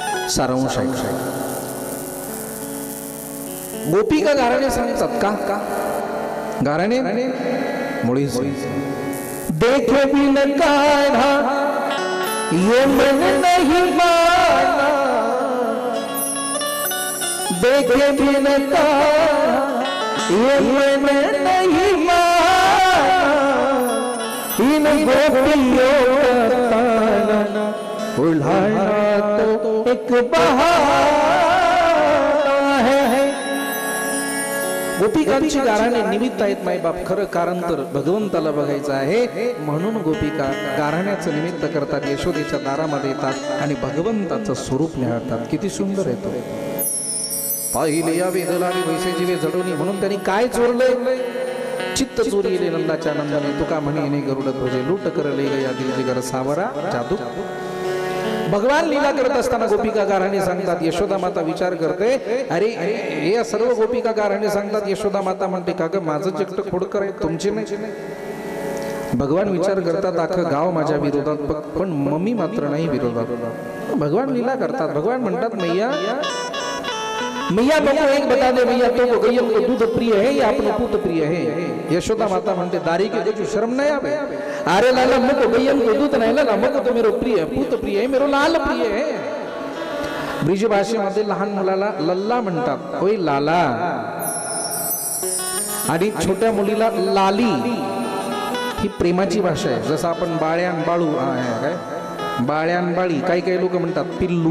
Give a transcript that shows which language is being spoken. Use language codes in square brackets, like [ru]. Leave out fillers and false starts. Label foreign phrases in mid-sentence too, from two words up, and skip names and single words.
[mr] सारांश आहे. गोपिका गाराणे सांगतात का गाराणे मुळीच [hi] देखे बिन कान्हा ये मन नहीं माना, देखे बिन कान्हा ये मन नहीं माना, इन गोपियों का ताना उल्हाना तो एक बहाना है. [mr] गोपिकांची गाराणे निमित्त आहेत माय बाप. खरं कारण तर भगवंताला बघायचं आहे म्हणून गोपिका गाराण्याचं निमित्त करतात, यशोदेच्या दारामध्ये येतात आणि भगवंताचं स्वरूप निहाळतात. किती सुंदर आहे तो. पाहिले या वेदलावी वैसे जीवे जडोनी, म्हणून त्यांनी काय चोरलंय? चित्त चोरीले नंदाच्या नंदाने, तुका म्हणे ने गरुड ध्वजे, [hi] लूट करले गया दिल जिगर सावरा जादू. [mr] भगवान लीला करत असताना गोपिका गाराणे सांगतात. यशोदा माता विचार करते, अरे हे सर्व गोपिका गाराणे सांगतात. यशोदा माता म्हणते का ग माझं एकटं खोडकर आहे, तुमचे नाही. भगवान विचार करतात अख्खं गाव माझ्या विरोधात, पण मम्मी मात्र नाही विरोधात. भगवान लीला करतात. भगवान म्हणतात [hi] मैया मैया बको एक बता दे मैया, तो गैयम को दूध प्रिय है या अपना पूत प्रिय है? [mr] यशोदा माता म्हणते [hi] दारी के कुछ शर्म नहीं आवे? अरे लाला मुको गैयम को दूध नहीं, लाला मुको तो मेरो प्रिय पूत प्रिय है, मेरो लाल प्रिय है. [mr] ब्रिज भाषेमध्ये लहान मुलाला लल्ला म्हणतात, होय लाला. आणि छोट्या मुलीला लाली. ही प्रेमाची भाषा आहे. जसं आपण बाळ्यान बाळू काय बाळ्यान बाळी, काही काही लोक म्हणतात पिल्लू.